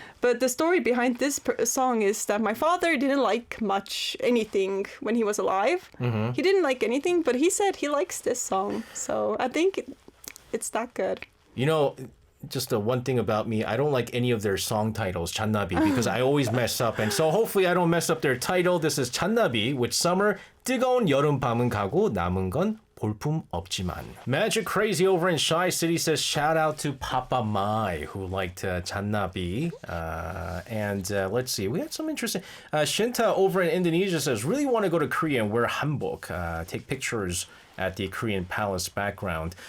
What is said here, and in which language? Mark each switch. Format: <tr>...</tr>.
<en>But the story behind this song is that my father didn't like much anything when he was alive. Mm-hmm. He didn't like anything, but he said he likes this song. So I think it's that good. Just the one thing about me, I don't like any of their song titles, 잔나비, because I always mess up. And so hopefully I don't mess up their title. This is 잔나비 with Summer.</en> <ko>뜨거운 여름밤은 가고 남은 건 볼품 없지만.</ko> <en>Magic Crazy over in Shy City says shout out to Papa Mai who liked 잔나비. And let's see, we had some interesting. Shinta over in Indonesia says really want to go to Korea and wear hanbok, take pictures at the Korean palace background.</en>